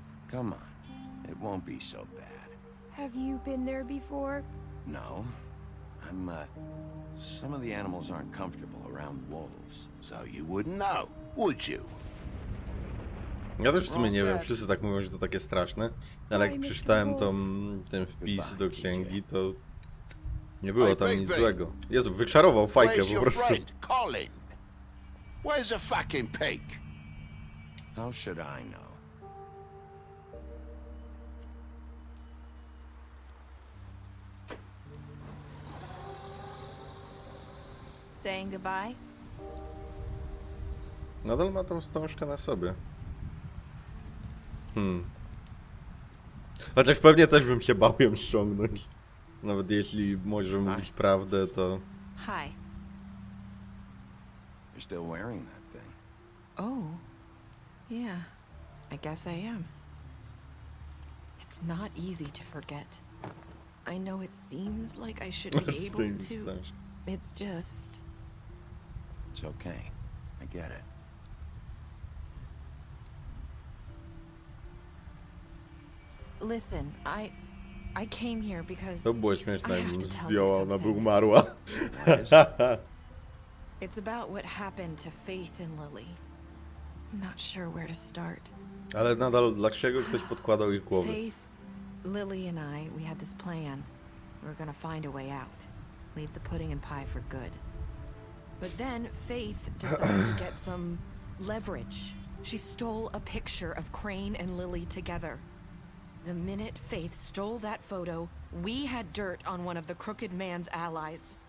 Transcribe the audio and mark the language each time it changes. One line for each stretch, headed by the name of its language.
English: Come on, it won't be so bad. Have you been there before? No. Some of the animals aren't comfortable around wolves. So you wouldn't know, would you?
Polish: Ja też w sumie nie wiem, wszyscy tak mówią, że to takie straszne, ale jak przeczytałem ten wpis do księgi, to nie było tam nic złego. Jezu, wyczarował fajkę po prostu.
English: Colin? Where's a fucking pig? How should I know? Saying goodbye?
Polish: Nadal ma tą wstążkę na sobie. Chociaż pewnie też bym się bał ją ściągnąć. Nawet jeśli może mówić prawdę, to...
English: Hi. You're still wearing that thing. Oh. Yeah. I guess I am. It's not easy to forget. I know it seems like I should be able to. It's just... It's okay. I get it. Listen, I came here because
Polish: To było śmieszne,
English: I have
Polish: jakbym
English: to tell you
Polish: zdjęła, ona
English: something.
Polish: by umarła.
English: It's about what happened to Faith and Lily. I'm not sure where to start.
Polish: Ale nadal dlaczego ktoś podkładał ich głowy?
English: Faith, Lily and I, we had this plan. We were gonna find a way out. Leave the pudding and pie for good. But then Faith decided to get some leverage. She stole a picture of Crane and Lily together. The minute Faith stole that photo, we had dirt on one of the crooked man's allies.